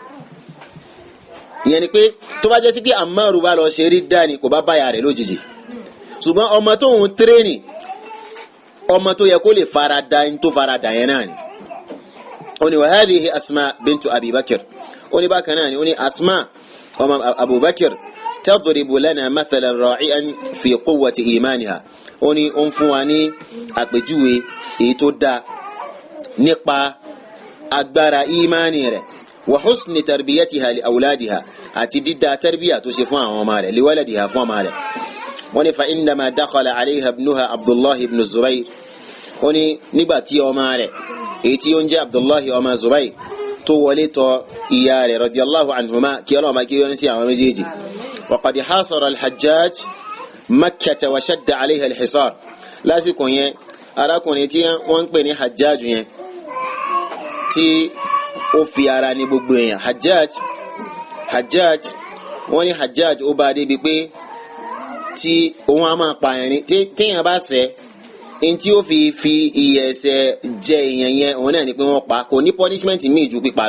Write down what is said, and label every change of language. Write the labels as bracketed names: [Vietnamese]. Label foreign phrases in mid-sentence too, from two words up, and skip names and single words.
[Yoruba] ìyẹn ni pé tó bá jẹ́ sí pé Ammaru bá lọ ṣe rí dání kò bá bá ìyá rẹ̀ lójijì ṣùgbọ́n ọmọ tó ń tírèènì ọmọ tó yẹ kó lè fara da ń tó fara da yẹn náà ni. ó ní [Arabic] وهذه أسماء بنت أبي بكر [Yoruba] ó ní bákan náà ni ó ní Asma ọmọ Abubakar [Arabic] تضرب لنا مثلا رائعا في قوة إيمانها [Yoruba] ó ní ó ń fún wa ní àpèjúwe èyí tó dáa nípa agbára ìmánì rẹ̀ [Arabic] وحسن تربيتها لأولادها [Yoruba] àti dídá tarbiya tó ṣe fún àwọn ọmọ rẹ̀ [Arabic] لولدها [Yoruba] fún ọmọ rẹ̀. wọ́n ní [Arabic] فعندما دخل عليها ابنها عبد الله بن الزبير [Yoruba] ó ní nígbà tí ọmọ rẹ̀ èyí tí ó ń jẹ́ Abdullahi ọmọ Zubayr tó wọlé tọ̀ ìyá rẹ̀ [Arabic] رضي الله عنهما [Yoruba] kí Ọlọ́run bá kí wọ́n sí àwọn méjèèjì. [Arabic] وقد حاصر الحجاج مكة وشد عليها الحصار [Yoruba] lásìkò yẹn arákùnrin tí wọ́n ń pè ní Hajjaj yẹn tí ó fi ara ní gbogbo èèyàn Hajjaj wọ́n ní Hajjaj ó bá débi pé tí òun á máa pààyàn ní téèyàn bá ṣẹ̀ ní tí ó fi ìyẹ̀ṣẹ̀ jẹ èèyàn yẹn òun náà ni pé wọ́n pa kò ní punishment míì ju pípa